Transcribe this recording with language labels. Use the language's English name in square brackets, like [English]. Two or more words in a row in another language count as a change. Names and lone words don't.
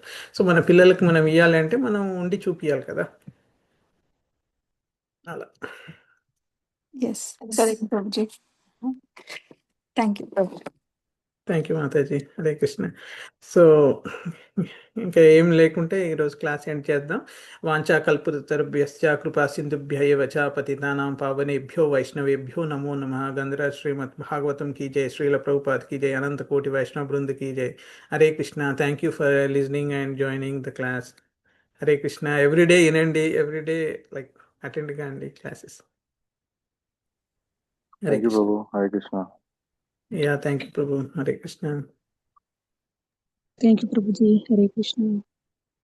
[Telugu] సో మన పిల్లలకు మనం ఇవ్వాలంటే మనం ఉండి చూపించాలి కదా, అలా. [English] yes, correct ప్రభుజీ. thank you ప్రభు. thank you [Telugu] మాతాజీ. హరే కృష్ణ. సో ఇంకా ఏం లేకుంటే ఈరోజు [English] class end [Telugu] చేద్దాం. [Sanskrit] वाञ्छाकल्पतरुभ्यश्च कृपा सिन्धुभ्य एव च पतितानां पावनेभ्यो वैष्णवेभ्यो नमो नमः. [Hindi] ग्रन्थराज श्रीमद् भागवतम् की जय, श्रील प्रभुपाद की जय, अनन्त कोटि वैष्णव वृन्द की जय. [Telugu] హరే కృష్ణ. [English] thank you for listening and joining the class. [Telugu] హరే కృష్ణ. ఎవ్రీడే వినండి, [English] everyday like attend [Telugu] కాండి క్లాసెస్. హరే కృష్ణ. హరే కృష్ణ. [English] ya, thank you ప్రభు. హరే కృష్ణ. thank you ప్రభుజీ.